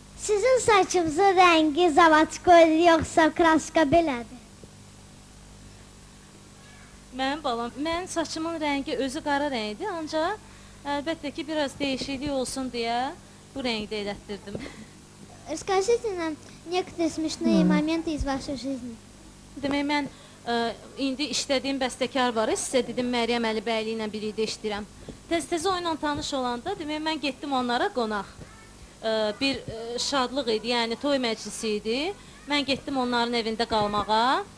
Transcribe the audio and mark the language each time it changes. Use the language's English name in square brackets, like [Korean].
[Azerbaijani] Sizin saçınızın rəngi zavaçkoydur yoxsa kraska belədir? Mənim balam, mən saçımın rəngi özü qara rəngdir, ancaq əlbəttə ki biraz dəyişiklik olsun deyə bu rəngdə elətdirdim. [Russian] Расскажите нам некоторые смешные моменты из вашей жизни. [Azerbaijani] Demək mən indi işlədiyim bəstəkar var. Sizə dedim Məryəm Əlibəyli ilə birlikdə işləyirəm. Tez-tez onunla tanış olanda demək mən getdim onlara qonaq. Bir şadlıq idi, yəni toy məclisi idi. Mən getdim onların evində qalmağa.